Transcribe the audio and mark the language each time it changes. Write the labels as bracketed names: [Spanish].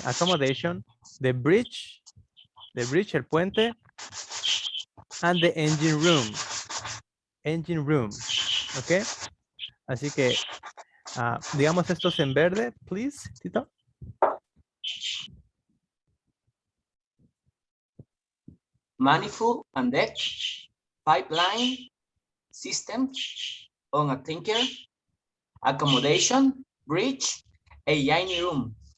[English] Accommodation, the bridge, [Spanish] el puente, [English] and the engine room. [Spanish] Okay, así que digamos estos en verde, [English] please, [Spanish] Tito. [English] Manifold and deck pipeline system on a tanker, accommodation, bridge, a dining room.